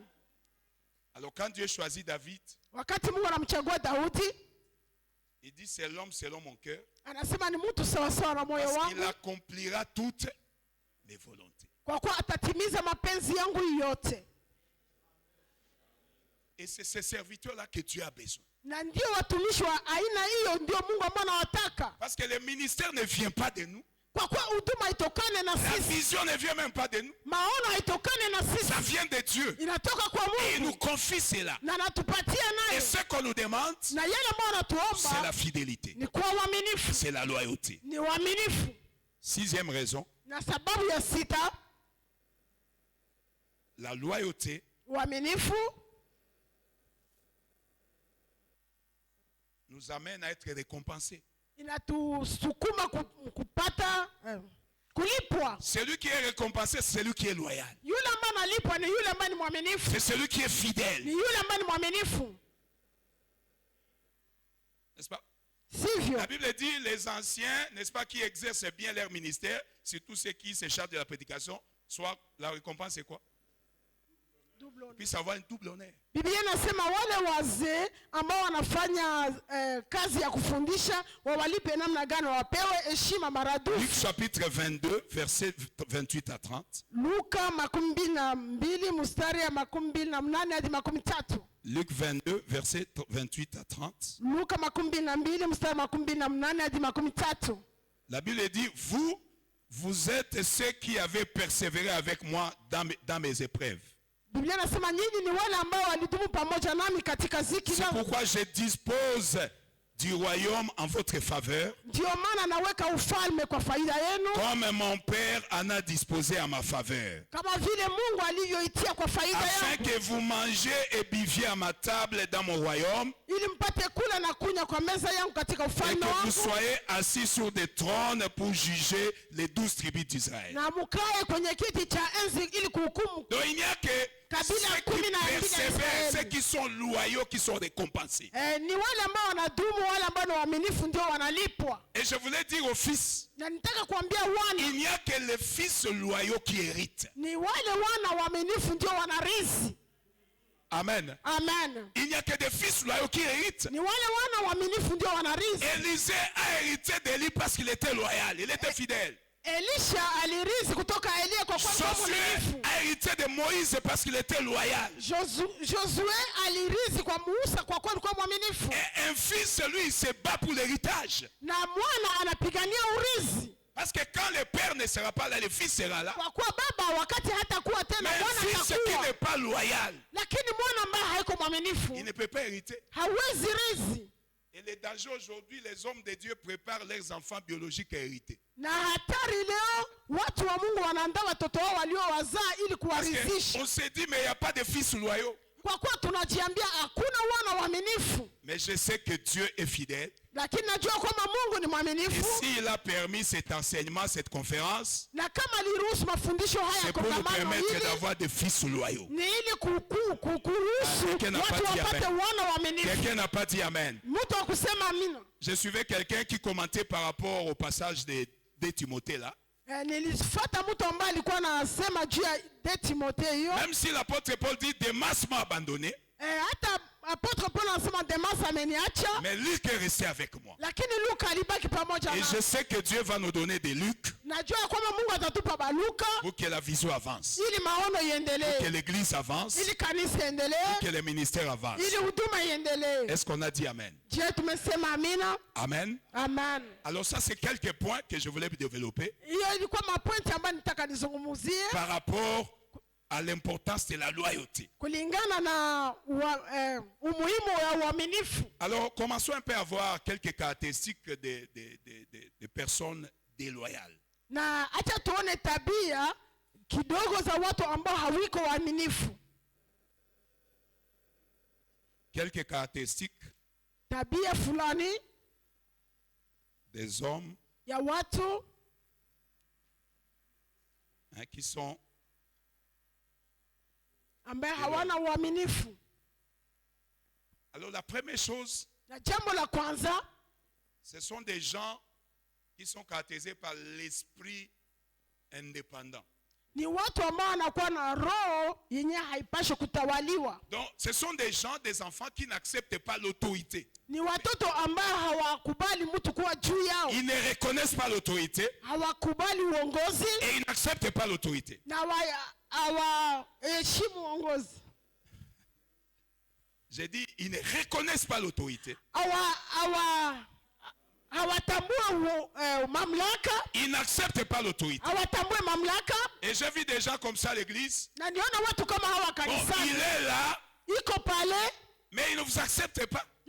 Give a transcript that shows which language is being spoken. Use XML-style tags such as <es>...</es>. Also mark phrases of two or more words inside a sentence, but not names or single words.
<fr>Alors quand Dieu choisit David, il dit c'est l'homme selon mon cœur, parce qu'il accomplira toutes mes volontés. Et c'est ces serviteurs-là que Dieu a besoin.</fr> <sw>Na ndio watumishi wa aina hiyo ndio Mungu ambao anawataka.</sw> <fr>Parce que le ministère ne vient pas de nous.</fr> <sw>Kwa kuwa huduma itokane na sisi.</sw> <fr>La vision ne vient même pas de nous.</fr> <sw>Maono itokane na sisi.</sw> <fr>Ça vient de Dieu.</fr> <sw>Inatoka kwa Mungu.</sw> <fr>Et il nous confie cela.</fr> <sw>Na anatupatia nayo.</sw> <fr>Et ce qu'on nous demande,</fr> <sw>na yale ambayo anatuomba,</sw> <fr>c'est la fidélité.</fr> <sw>Ni kuwa uaminifu.</sw> <fr>C'est la loyauté.</fr> <sw>Ni uaminifu.</sw> <fr>Sixième raison.</fr> <sw>Na sababu ya sita,</sw> <fr>la loyauté,</fr> <sw>uaminifu,</sw> <fr>nous amène à être récompensés.</fr> <sw>Inatusukuma kupata kulipwa.</sw> <fr>Celui qui est récompensé, c'est celui qui est loyal.</fr> <sw>Yule ambaye analipwa ni yule ambaye ni mwaminifu.</sw> <fr>C'est celui qui est fidèle.</fr> <sw>Ni yule ambaye ni mwaminifu.</sw> <fr>N'est-ce pas?</fr> <sw>Sivyo.</sw> <fr>La Bible dit les anciens, n'est-ce pas, qui exercent bien leur ministère, surtout ceux qui se chargent de la prédication, soit la récompense c'est quoi? Puis avoir un double honneur.</fr> <sw>Biblia inasema wale wazee ambao wanafanya kazi ya kufundisha wawalipe namna gani, wapewe heshima maradufu.</sw> <fr>Luc chapitre 22 verset 28 à 30.</fr> <sw>Luka 22 mstari ya 28 hadi 13.</sw> <fr>Luc 22 verset 28 à 30.</fr> <sw>Luka 22 mstari 28 hadi 13.</sw> <fr>La Bible dit vous êtes ceux qui avez persévéré avec moi dans mes épreuves.</fr> <sw>Biblia inasema nyinyi ni wale ambao walidumu pamoja nami katika ziki.</sw> <fr>C'est pourquoi je dispose du royaume en votre faveur.</fr> <sw>Ndio maana naweka ufalme kwa faida yenu.</sw> <fr>Comme mon père en a disposé à ma faveur.</fr> <sw>Kama vile Mungu alivyoitia kwa faida yangu.</sw> <fr>Afin que vous mangez et buviez à ma table dans mon royaume.</fr> <sw>Ili mpate kula na kunywa kwa meza yangu katika ufalme wangu.</sw> <fr>Et que vous soyez assis sur des trônes pour juger les 12 tribus d'Israël.</fr> <sw>Na mkae kwenye kiti cha enzi ili kuhukumu.</sw> <fr>Donc il n'y a que ceux qui sont loyaux qui sont récompensés.</fr> <sw>Ni wale ambao wanadumu, wale ambao ni waaminifu ndio wanalipwa.</sw> <fr>Et je voulais dire aux fils,</fr> <sw>na nitaka kuambia wana,</sw> <fr>il n'y a que les fils loyaux qui héritent.</fr> <sw>Ni wale wana waaminifu ndio wanarithi.</sw> <fr>Amen.</fr> <sw>Amen.</sw> <fr>Il n'y a que des fils loyaux qui héritent.</fr> <sw>Ni wale wana waaminifu ndio wanarithi.</sw> <fr>Élisée a hérité d'Élie parce qu'il était loyal, il était fidèle.</fr> <sw>Elisha alirithi kutoka Elia kwa kuwa mwaminifu.</sw> <fr>A hérité de Moïse parce qu'il était loyal.</fr> <sw>Josué alirithi kwa Musa kwa kuwa alikuwa mwaminifu.</sw> <fr>Et un fils, lui, il se bat pour l'héritage.</fr> <sw>Na mwana anapigania urithi.</sw> <fr>Parce que quand le père ne sera pas là, le fils sera là.</fr> <sw>Kwa kuwa baba wakati hatakuwa tena mwana atakuwa.</sw> <fr>Mais un fils qui n'est pas loyal,</fr> <sw>lakini mwana ambaye haiko mwaminifu,</sw> <fr>il ne peut pas hériter.</fr> <sw>Hawezi rithi.</sw> <fr>Et le danger aujourd'hui, les hommes de Dieu préparent leurs enfants biologiques à hériter.</fr> <sw>Na hatari leo watu wa Mungu wanaandaa watoto wao waliowazaa ili kuwarithisha.</sw> <fr>On se dit mais il n'y a pas de fils loyaux.</fr> <sw>Kwa kuwa tunajiambia hakuna wana waaminifu.</sw> <fr>Mais je sais que Dieu est fidèle.</fr> <sw>Lakini najua kwamba Mungu ni mwaminifu.</sw> <fr>Et s'il a permis cet enseignement, cette conférence,</fr> <sw>na kama aliruhusu mafundisho haya kwa kongamano hili,</sw> <fr>c'est pour nous permettre d'avoir des fils loyaux.</fr> <sw>Ni ili kuruhusu watu wapate wana waaminifu.</sw> <fr>Quelqu'un n'a pas dit amen.</fr> <sw>Mtu akusema amina.</sw> <fr>Je suivais quelqu'un qui commentait par rapport au passage de Timothée là.</fr> <sw>Nilifuata mtu ambaye alikuwa anasema juu ya Timothée hiyo.</sw> <fr>Même si l'apôtre Paul dit Démas m'a abandonné.</fr> <sw>Hata apôtre Paul anasema Démas ameniacha.</sw> <fr>Mais Luc est resté avec moi.</fr> <sw>Lakini Luka alibaki pamoja nami.</sw> <fr>Et je sais que Dieu va nous donner des Luc.</fr> <sw>Najua kwamba Mungu atatupa baluka.</sw> <fr>Pour que la vision avance.</fr> <sw>Ili maono iendelee.</sw> <fr>Pour que l'église avance.</fr> <sw>Ili kanisa iendelee.</sw> <fr>Pour que le ministère avance.</fr> <sw>Ili huduma iendelee.</sw> <fr>Est-ce qu'on a dit amen?</fr> <sw>Je tumesema amina.</sw> <fr>Amen.</fr> <sw>Amen.</sw> <fr>Alors ça c'est quelques points que je voulais développer.</fr> <sw>Hiyo ilikuwa mapointi ambayo nitaka nizungumzie.</sw> <fr>Par rapport à l'importance de la loyauté.</fr> <sw>Kulingana na umuhimu wa uaminifu.</sw> <fr>Alors commençons un peu à voir quelques caractéristiques de personnes déloyales.</fr> <sw>Na acha tuone tabia kidogo za watu ambao hawiko waaminifu.</sw> <fr>Quelques caractéristiques.</fr> <sw>Tabia fulani</sw> <fr>des hommes</fr> <sw>ya watu</sw> <fr>qui sont</fr> <sw>ambaye hawana uaminifu.</sw> <fr>Alors la première chose,</fr> <sw>na jambo la kwanza,</sw> <fr>ce sont des gens qui sont caractérisés par l'esprit indépendant.</fr> <sw>Ni watu ambao wanakuwa na roho yenye haipaswi kutawaliwa.</sw> <fr>Donc ce sont des gens, des enfants qui n'acceptent pas l'autorité.</fr> <sw>Ni watoto ambao hawakubali mtu kuwa juu yao.</sw> <fr>Ils ne reconnaissent pas l'autorité.</fr> <sw>Hawakubali uongozi.</sw> <fr>Et ils n'acceptent pas l'autorité.</fr> <sw>Na hawaheshimu uongozi.</sw> <fr>J'ai dit, ils ne reconnaissent pas l'autorité. Ils n'acceptent pas l'autorité. Et j'ai vu des gens comme ça à l'église. Bon, il est là, mais il ne vous accepte pas.</fr>